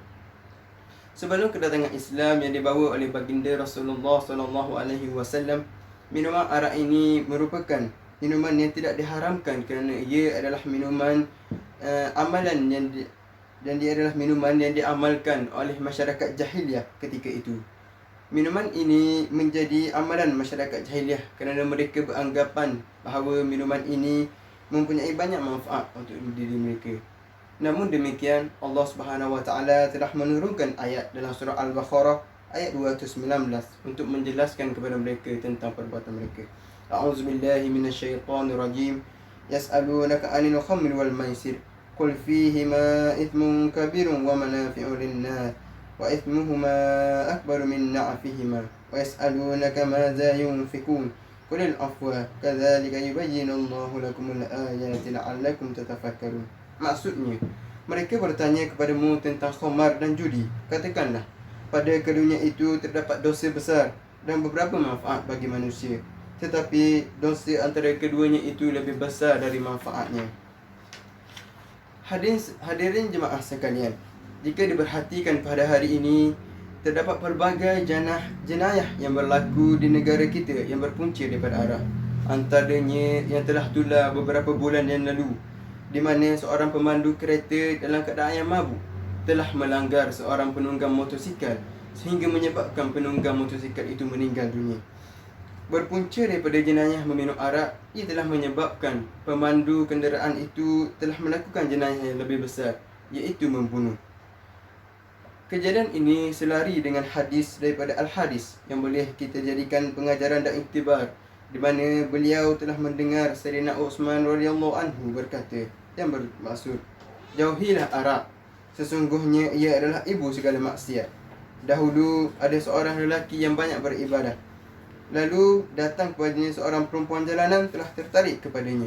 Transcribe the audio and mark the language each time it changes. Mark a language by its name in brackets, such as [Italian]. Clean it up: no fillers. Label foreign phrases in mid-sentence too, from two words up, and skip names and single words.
[Malay] Sebelum kedatangan Islam yang dibawa oleh baginda Rasulullah SAW, minuman arak ini merupakan minuman yang tidak diharamkan kerana ia adalah minuman amalan dan dia adalah minuman yang diamalkan oleh masyarakat jahiliah ketika itu. Minuman ini menjadi amalan masyarakat jahiliah kerana mereka beranggapan bahawa minuman ini mempunyai banyak manfaat untuk diri mereka. Namun demikian, Allah [Arabic] سبحانه وتعالى [Malay] telah menurunkan ayat dalam surah Al-Baqarah ayat 219 untuk menjelaskan kepada mereka tentang perbuatan mereka. [Arabic] أعوذ بالله من الشيطان الرجيم. يسألونك عن الخمر والميسر قل فيهما إثم كبير ومنافع للناس وإثمهما أكبر من نفعهما ويسألونك ماذا ينفقون. قل العفو كذلك يبين الله لكم الآيات لعلكم تتفكرون. [Malay] Maksudnya, mereka bertanya kepadamu tentang khamar dan judi. Katakanlah, pada keduanya itu terdapat dosa besar dan beberapa manfaat bagi manusia, tetapi dosa antara keduanya itu lebih besar dari manfaatnya. Hadirin jemaah sekalian, jika diperhatikan pada hari ini, terdapat pelbagai jenayah yang berlaku di negara kita yang berpunca daripada arak. Antaranya yang telah tular beberapa bulan yang lalu, di mana seorang pemandu kereta dalam keadaan yang mabuk telah melanggar seorang penunggang motosikal sehingga menyebabkan penunggang motosikal itu meninggal dunia. Berpunca daripada jenayah meminum arak, ia telah menyebabkan pemandu kenderaan itu telah melakukan jenayah yang lebih besar, iaitu membunuh. Kejadian ini selari dengan hadis daripada Al-Hadis yang boleh kita jadikan pengajaran dan iktibar, di mana beliau telah mendengar Sayyidina Utsman [Arabic] رضي الله عنه [Malay] berkata, yang bermaksud, jauhilah arak, sesungguhnya ia adalah ibu segala maksiat. Dahulu ada seorang lelaki yang banyak beribadah. Lalu datang kepadanya seorang perempuan jalanan telah tertarik kepadanya.